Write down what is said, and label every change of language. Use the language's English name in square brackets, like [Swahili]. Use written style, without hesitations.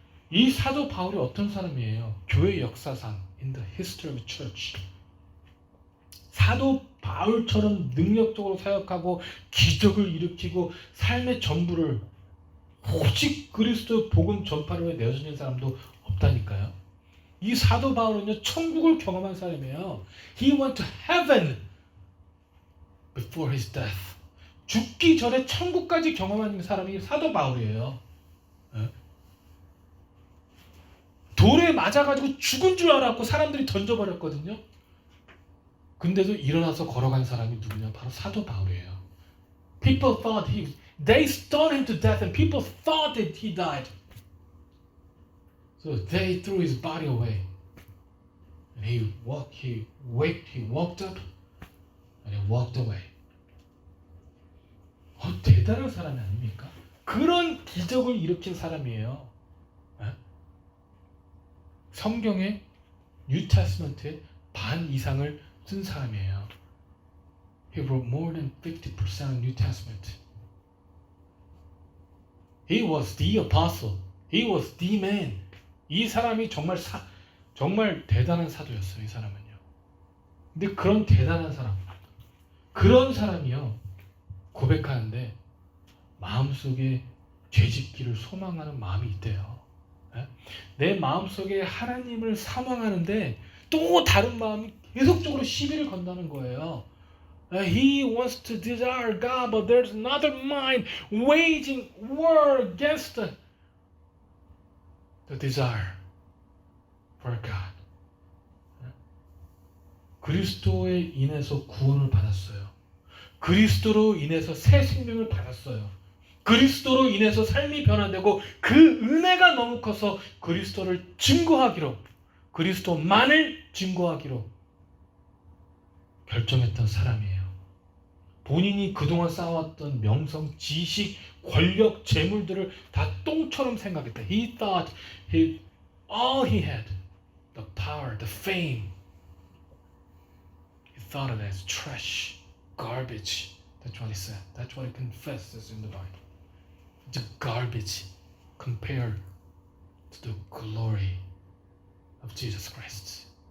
[Korean] 이 사도 바울이 어떤 사람이에요? 교회 역사상 [English] in the history of the church [Korean] 사도 바울처럼 능력적으로 사역하고 기적을 일으키고 삶의 전부를 오직 그리스도 복음 전파를 위해 내어주는 사람도 없다니까요. 이 사도 바울은요 천국을 경험한 사람이에요. [English] He went to heaven before his death. [Korean] 죽기 전에 천국까지 경험한 사람이 사도 바울이에요. 돌에 맞아가지고 죽은 줄 알았고 사람들이 던져버렸거든요. 근데도 일어나서 걸어간 사람이 누구냐? 바로 사도 바울이에요. [English] People thought they stoned him to death and people thought that he died. So they threw his body away. And he walked up and he walked away. [Korean] 대단한 사람이 아닙니까? 그런 기적을 일으킨 사람이에요. 성경의 뉴 테스트먼트의 반 이상을 쓴 사람이에요. [English] He wrote more than 50% of New Testament. He was the apostle. He was the man. [Korean] 이 사람이 정말 대단한 사도였어요. 이 사람은요. 근데 그런 대단한 사람, 그런 사람이요 고백하는데 마음속에 죄짓기를 소망하는 마음이 있대요. 내 마음속에 하나님을 사망하는데 또 다른 마음이 계속적으로 시비를 건다는 거예요. [English] He wants to desire God, but there's another mind waging war against the desire for God. [Korean] 그리스도에 인해서 구원을 받았어요. 그리스도로 인해서 새 생명을 받았어요. 그리스도로 인해서 삶이 변화되고 그 은혜가 너무 커서 그리스도를 증거하기로, 그리스도만을 증거하기로 결정했던 사람이에요. 본인이 그동안 쌓아왔던 명성, 지식, 권력, 재물들을 다 똥처럼 생각했다. [English] He thought all he had, the power, the fame, he thought of it as trash, garbage. That's what he said. That's what he confesses in the Bible. It's garbage compared to the glory of Jesus Christ.